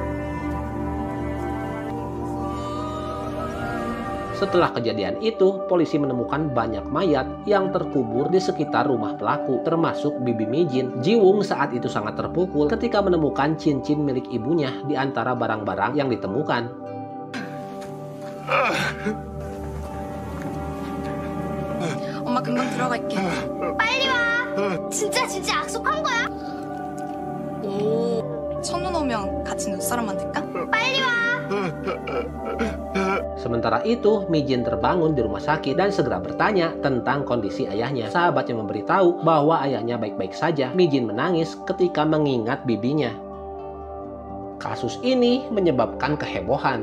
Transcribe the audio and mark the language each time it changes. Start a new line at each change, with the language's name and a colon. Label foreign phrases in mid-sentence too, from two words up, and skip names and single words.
Indonesian: Setelah kejadian itu, polisi menemukan banyak mayat yang terkubur di sekitar rumah pelaku, termasuk bibi Mi-jin. Ji-woong saat itu sangat terpukul ketika menemukan cincin milik ibunya di antara barang-barang yang ditemukan.
Korean: 엄마 금방 들어갈게. 빨리 와. 진짜 약속한 거야? 오, 첫눈 오면 같이 눈사람 만들까? 빨리 와.
Indonesian: Sementara itu, Mi-jin terbangun di rumah sakit dan segera bertanya tentang kondisi ayahnya. Sahabatnya memberitahu bahwa ayahnya baik-baik saja. Mi-jin menangis ketika mengingat bibinya. Kasus ini menyebabkan kehebohan.